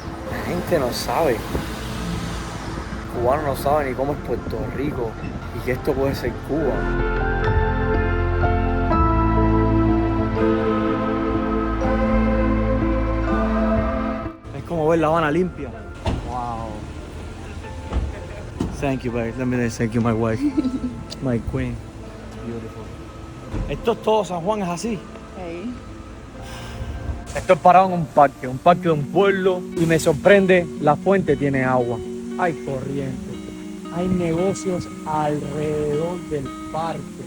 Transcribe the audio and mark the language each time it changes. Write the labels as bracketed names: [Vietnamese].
[Spanish] La gente no sabe, el cubano no sabe ni cómo es Puerto Rico y que esto puede ser Cuba. Es como ver La Habana limpia. Wow. [English] Thank you, babe. Let me say thank you, my wife. My queen. Beautiful. [Spanish] Esto es todo San Juan, es así. Okay. Estoy parado en un parque de un pueblo y me sorprende, la fuente tiene agua. Hay corriente, hay negocios alrededor del parque.